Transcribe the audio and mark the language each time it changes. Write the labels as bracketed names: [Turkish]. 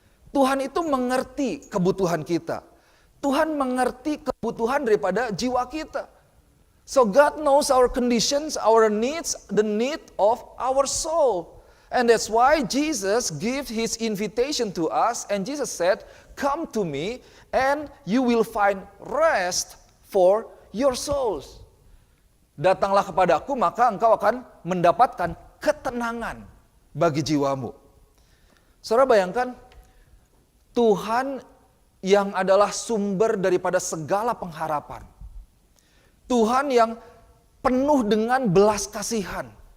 [Indonesian] Tuhan itu mengerti kebutuhan kita. Tuhan mengerti kebutuhan daripada jiwa kita. [English] So God knows our conditions, our needs, the need of our soul. And that's why Jesus gave his invitation to us, and Jesus said, "Come to me and you will find rest for your souls." [Indonesian] Datanglah kepadaku maka engkau akan mendapatkan ketenangan bagi jiwamu. Saudara bayangkan, Tuhan yang adalah sumber daripada segala pengharapan. Tuhan yang penuh dengan belas kasihan.